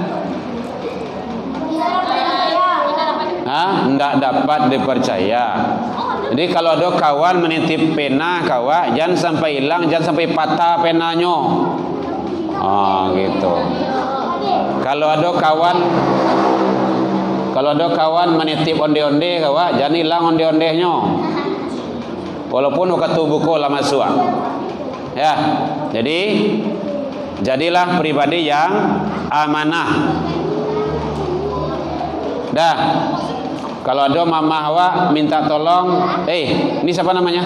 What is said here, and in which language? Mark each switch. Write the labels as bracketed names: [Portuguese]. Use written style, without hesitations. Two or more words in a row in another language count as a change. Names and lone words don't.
[Indonesian] Enggak dapat dipercaya. Jadi kalau ada kawan menitip pena kawan, jangan sampai hilang, jangan sampai patah penanya. Gitu. Kalau ada kawan menitip onde-onde kawan, jangan hilang onde-ondehnya. Walaupun waktu buku lama suak. Ya. Jadi jadilah pribadi yang amanah. Dah. Kalau ada mama awak minta tolong, ini siapa namanya?